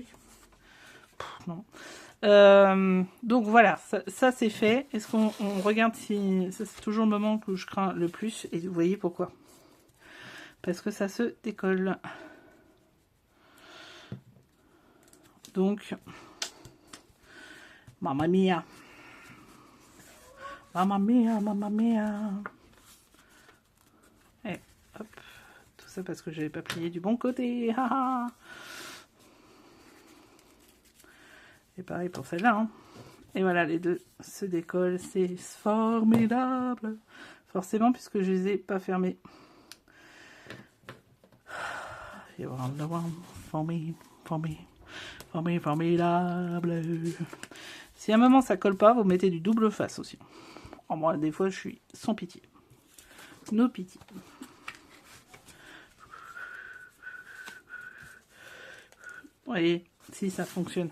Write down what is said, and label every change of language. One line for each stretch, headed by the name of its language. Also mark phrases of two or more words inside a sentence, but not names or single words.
French: Non. Donc voilà, ça c'est fait. Est-ce qu'on regarde si... Ça c'est toujours le moment que je crains le plus. Et vous voyez pourquoi. Parce que ça se décolle. Donc...
Italian: Mamma mia. Mamma mia, mamma mia.
French: Et hop. Tout ça parce que j'avais pas plié du bon côté. Et pareil pour celle-là. Hein. Et voilà, les deux se décollent. C'est formidable. Forcément, puisque je les ai pas fermés.
English: You are the one for me, for me, for me,
French: formidable. Si à un moment ça colle pas, vous mettez du double face aussi. En moi, des fois, je suis sans pitié. No pitié. Vous voyez, si ça fonctionne.